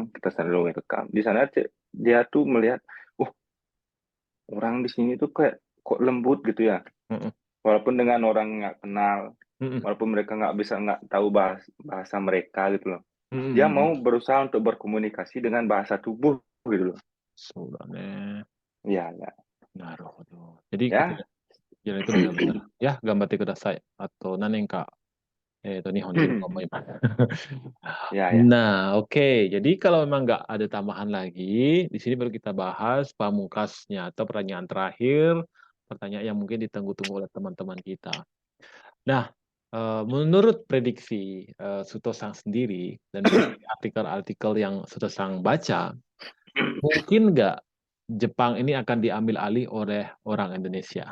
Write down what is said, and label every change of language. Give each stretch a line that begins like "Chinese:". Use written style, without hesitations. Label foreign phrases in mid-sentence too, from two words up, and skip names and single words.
Indonesian: orang, kita selalu welcome. Di sana dia tuh melihat, oh orang di sini tuh kayak kok lembut gitu ya. Mhm, Walaupun dengan orang nggak kenal, mhm, walaupun mereka nggak tahu bahasa mereka gitu loh. mhm, Dia mhm. mau berusaha untuk berkomunikasi dengan bahasa tubuh gitu loh.
Japanese: そうだね。
Indonesian: Iya, ya. なるほど。jadi ketika Ya. jalan itu benar-benar ya
Japanese: 頑張ってください
Indonesian: atau nanenka
Japanese: 日本人の思います。
Indonesian: Ya, ya. Nah, oke. Jadi kalau memang nggak ada tambahan lagi, di sini baru kita bahas pamungkasnya atau pertanyaan terakhir, pertanyaan yang mungkin ditunggu-tunggu oleh teman-teman kita. Nah, menurut prediksi, Suto-san sendiri dan juga dari artikel-artikel yang Suto-san baca, mungkin nggak Jepang ini akan diambil alih oleh orang Indonesia?